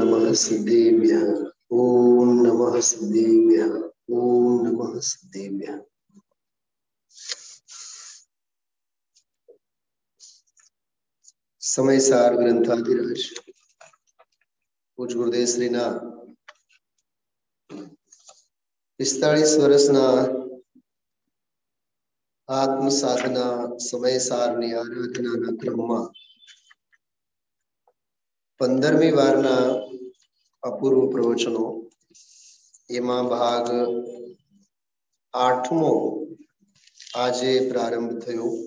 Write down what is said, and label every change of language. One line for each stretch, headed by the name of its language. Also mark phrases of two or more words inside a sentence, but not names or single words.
Sanskrit: सिद्धेभ्यः। ओम नमः सिद्धेभ्यः। ओम नमः सिद्धेभ्यः।
Gujarati: સમયસાર ગ્રંથાધિરાજ પૂજ્ય ગુરુદેવ શ્રીના 45 વર્ષના આત્મ સાધના સમયસારની આરાધનાના ક્રમમાં 15મી વારના અપૂર્વ પ્રવચનો એમાં ભાગ 8મો આજે પ્રારંભ થયો.